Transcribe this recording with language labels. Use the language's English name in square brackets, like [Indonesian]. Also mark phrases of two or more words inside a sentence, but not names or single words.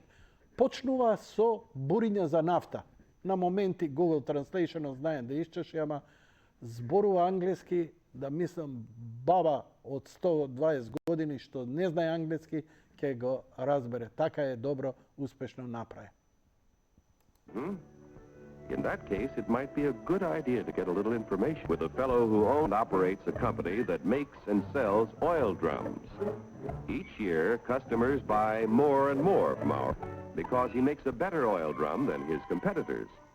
[Macedonian] Почнува со буриња за нафта. На моменти Google Translation знаем да исчеши, ама зборува англиски, да мислам баба од 120 години што не знае англиски, ќе го разбере. Така е добро, успешно направи. [English] In that case, it might be a good idea to get a little information with a fellow who owns and operates a company that makes and sells oil drums. Each year, customers buy more and more from our because he makes a better oil drum than his competitors.